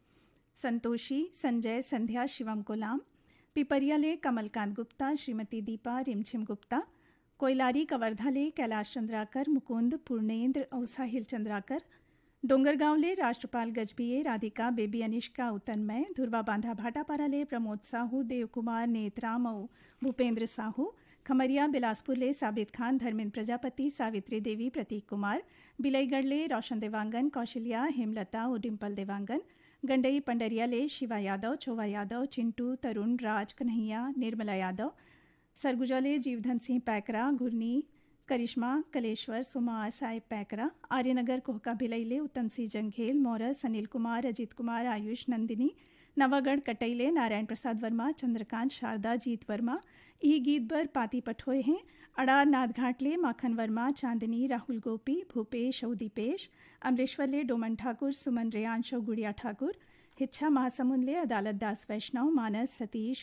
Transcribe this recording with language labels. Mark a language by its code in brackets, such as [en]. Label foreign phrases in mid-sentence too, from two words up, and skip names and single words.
[hne] संतोषी संजय संध्या शिवम कोलाम पिपरियाले कमलकांत गुप्ता श्रीमती दीपा रिमझिम गुप्ता कोयलारी कवर्धाले कैलाश चंद्राकर मुकुंद पूर्णेंद्र और साहिल चंद्राकर डोंगरगांवले राष्ट्रपाल गजबीए राधिका बेबी अनिष्का उतनमय धुरवा बांधा भाटापाराले प्रमोद साहू देवकुमार नेतराम और भूपेंद्र साहू खमरिया बिलासपुर ले साबित खान धर्मेंद्र प्रजापति सावित्री देवी प्रतीक कुमार बिलईगढ़ ले रोशन देवांगन कौशल्या हेमलता और डिम्पल देवांगन गंडई पंडरिया ले शिवा यादव चोवा यादव चिंटू तरुण राज कन्हैया निर्मला यादव सरगुजा ले जीवधन सिंह पैकरा घुरनी करिश्मा कलेश्वर सुमार साहिब पैकरा आर्यनगर कोहका भिलईले उत्तम सिंह जंघेल मौरस अनिल कुमार अजीत कुमार आयुष नंदिनी नवागढ़ कटईले नारायण प्रसाद वर्मा चंद्रकांत शारदा जीत वर्मा ई गीत बर पाती पठोए हैं अड़ार नाथ घाटले माखन वर्मा चांदनी राहुल गोपी भूपेश और दीपेश अमलेश्वर ले डोमन ठाकुर सुमन रेयांश और गुड़िया ठाकुर हिच्छा महासमुंद ले अदालत दास वैष्णव मानस सतीश